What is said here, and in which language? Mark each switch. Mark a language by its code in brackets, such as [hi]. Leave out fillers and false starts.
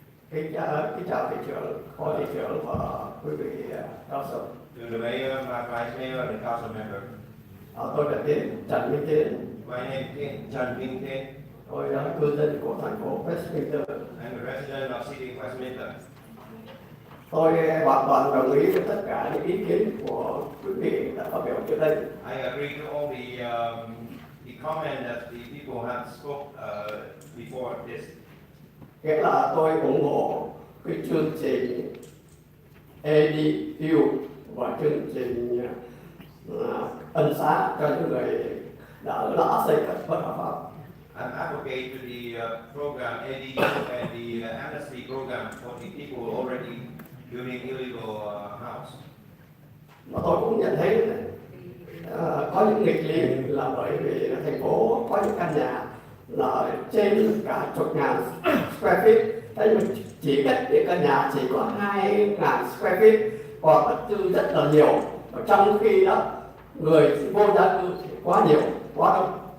[vi] Kính chào thị trưởng, phó thị trưởng và quý vị cao sở. [en] To the mayor, my vice mayor, and the council member. [vi] Tôi là Trần Minh Tiến. [en] My name is Trần Minh Thiên. [vi] Tôi là cư dân của thành phố Westminster. [en] I'm a resident of city of Westminster. [vi] Tôi hoàn toàn đồng ý với tất cả những ý kiến của quý vị đã phát biểu trước đây. [en] I agree to all the comment that the people have spoke before this. [vi] Nghĩa là tôi ủng hộ cái chương trình ADU và chương trình ân xá cho những người đã xây cất bất hợp pháp. [en] I'm advocate to the program ADU and the amnesty program for the people already building illegal house. [vi] Mà tôi cũng nhận thấy có những nghịch lý là bởi vì thành phố có những căn nhà là trên cả chục ngàn square feet, thế nhưng chỉ cách những căn nhà chỉ có 2.000 square feet, còn bất cư rất là nhiều, và trong khi đó người vô gia cư thì quá nhiều, quá đông.